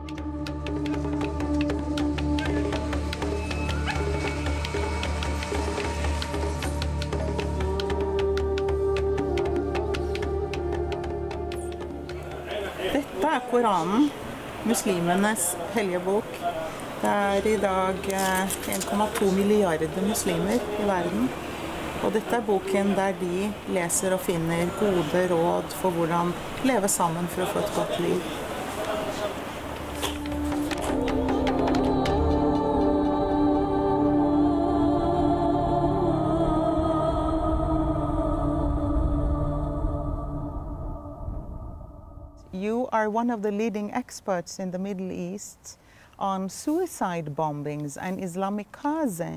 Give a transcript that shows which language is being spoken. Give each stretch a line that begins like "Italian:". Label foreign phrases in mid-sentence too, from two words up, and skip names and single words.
Norwegian: Dette er Koranen, muslimenes hellige bok. Det er i dag 1,2 milliarder muslimer i verden. Og dette er boken der de leser og finner gode råd for hvordan leve sammen for å få et godt liv.
English: You are one of the leading experts in the Middle East on suicide bombings and Islamic Kaze.